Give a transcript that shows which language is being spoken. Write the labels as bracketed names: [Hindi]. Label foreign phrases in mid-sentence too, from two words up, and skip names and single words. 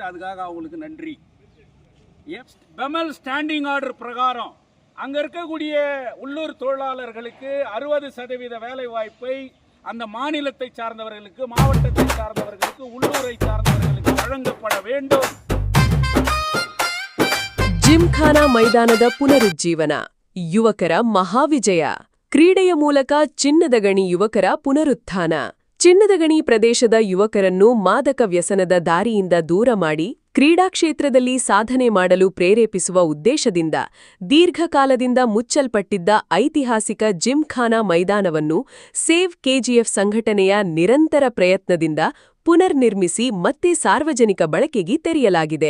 [Tamil] அதுக்காக அவங்களுக்கு நன்றி. பெமல் [English] standing order [Tamil] பிரகாரம் அங்கே இருக்கக்கூடிய உள்ளூர் தொழிலாளர்களுக்கு 60% வேலை வாய்ப்பை அந்த மாநிலத்தை சார்ந்தவர்களுக்கு, மாவட்டத்தை சார்ந்தவர்களுக்கு, உள்ளூரை சார்ந்தவர்களுக்கு வழங்கப்பட வேண்டும். [Kannada] ಜಿಮ್ಖಾನಾ ಮೈದಾನದ ಪುನರುಜ್ಜೀವನ, ಯುವಕರ ಮಹಾವಿಜಯ. ಕ್ರೀಡೆಯ ಮೂಲಕ ಚಿನ್ನದ ಗಣಿ ಯುವಕರ ಪುನರುತ್ಥಾನ. ಚಿನ್ನದ ಗಣಿ ಪ್ರದೇಶದ ಯುವಕರನ್ನು ಮಾದಕ ವ್ಯಸನದ ದಾರಿಯಿಂದ ದೂರ ಮಾಡಿ ಕ್ರೀಡಾ ಕ್ಷೇತ್ರದಲ್ಲಿ ಸಾಧನೆ ಮಾಡಲು ಪ್ರೇರೇಪಿಸುವ ಉದ್ದೇಶದಿಂದ ದೀರ್ಘಕಾಲದಿಂದ ಮುಚ್ಚಲ್ಪಟ್ಟಿದ್ದ ಐತಿಹಾಸಿಕ ಜಿಮ್ಖಾನಾ ಮೈದಾನವನ್ನು ಸೇವ್ KGF ಸಂಘಟನೆಯ ನಿರಂತರ ಪ್ರಯತ್ನದಿಂದ ಪುನರ್ನಿರ್ಮಿಸಿ ಮತ್ತೆ ಸಾರ್ವಜನಿಕ ಬಳಕೆಗೆ ತೆರೆಯಲಾಗಿದೆ.